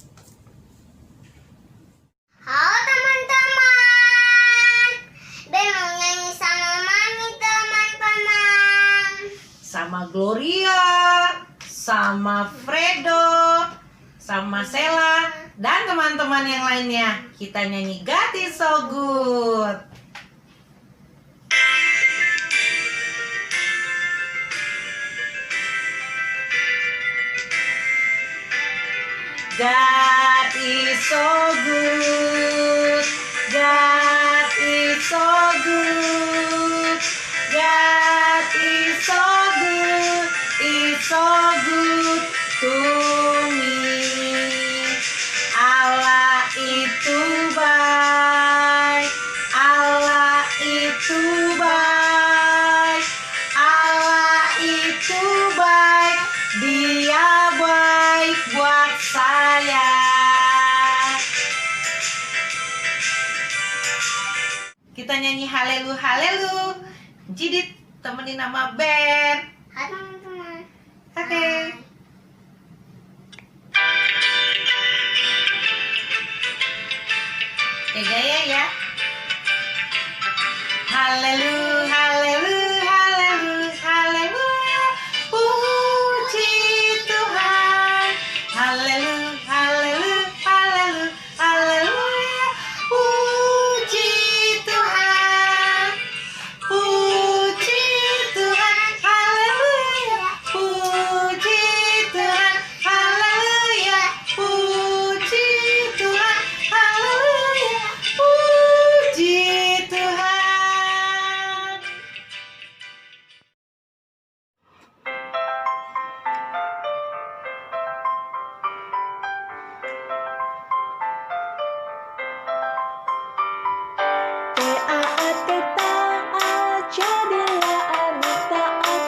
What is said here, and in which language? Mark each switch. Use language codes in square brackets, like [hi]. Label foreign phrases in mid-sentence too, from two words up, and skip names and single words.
[id] Halo teman-teman, Ben mau nyanyi sama Mami teman-teman. Sama Gloria, sama Fredo, sama Sela, dan teman-teman yang lainnya. Kita nyanyi [en] God is so good. God is so good. God is so good. God is so good. Is so good to me. [id] Allah itu baik. Allah itu baik. Allah itu baik. Dia baik buat saya. Kita nyanyi halelu halelu. Jidit temenin nama Ben. Hai teman-teman. Oke. Gaya ya. Halelu halelu halelu haleluya. Puji Tuhan. Halelu halelu halelu haleluya. Puji Tuhan. Puji Tuhan. Haleluya. Puji Tuhan. Haleluya. Puji Tuhan. Haleluya. Puji Tuhan. Taat, jadilah anak taat.